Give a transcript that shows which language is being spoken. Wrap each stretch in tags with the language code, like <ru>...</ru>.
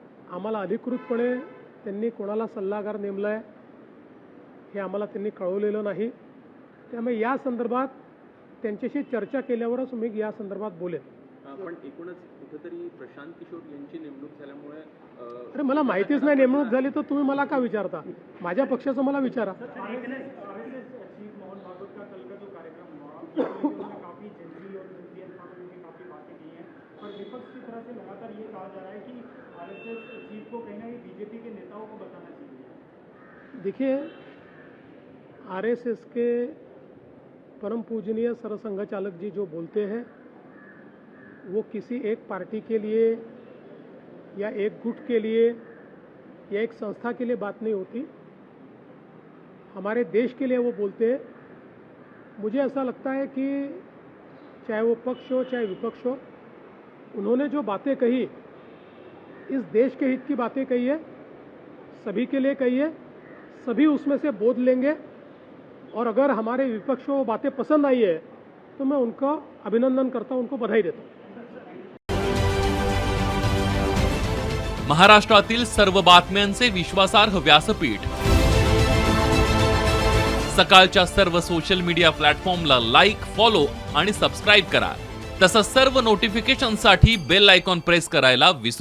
<mr>आम्हाला अधिकृतपणे त्यांनी कोणाला सल्लागार नेमलाय हे आम्हाला त्यांनी कळवलेलं नाही। त्यामुळे या संदर्भात त्यांच्याशी चर्चा केल्यावरच मी या संदर्भात बोलेन। पण एकूणच कुठेतरी प्रशांत किशोर यांची नेमणूक झाल्यामुळे अरे, मला माहितीच नाही नेमणूक झाली तर तुम्ही मला का विचारता? माझ्या पक्षाचं मला विचारा।</mr> <hi>चीफ मोहन भागवत का कल का जो कार्यक्रम हुआ, उसमें काफी जेनजी और इंडियन कानून की काफी बातें की हैं, पर विपक्ष की तरफ से लगातार ये कहा जा रहा है कि आरएसएस चीफ को कहीं ना कहीं बीजेपी के नेताओं को बताना चाहिए। देखिए, आरएसएस के परम पूजनीय सरसंघ चालक जी जो बोलते हैं वो किसी एक पार्टी के लिए या एक गुट के लिए या एक संस्था के लिए बात नहीं होती, हमारे देश के लिए वो बोलते हैं। मुझे ऐसा लगता है कि चाहे वो पक्ष हो चाहे विपक्ष हो, उन्होंने जो बातें कही इस देश के हित की बातें कही है, सभी के लिए कही है, सभी उसमें से बोध लेंगे। और अगर हमारे विपक्ष को वो बातें पसंद आई है तो मैं उनका अभिनंदन करता हूं, उनको बधाई देता हूं।</hi> <mr>महाराष्ट्रातील सर्व बातम्यांचे विश्वासार्ह व्यासपीठ, सकाळच्या सर्व सोशल मीडिया प्लॅटफॉर्मला लाईक, फॉलो आणि सबस्क्राईब करा। तसंच सर्व नोटिफिकेशनसाठी बेल आयकॉन प्रेस करायला विसरू</mr>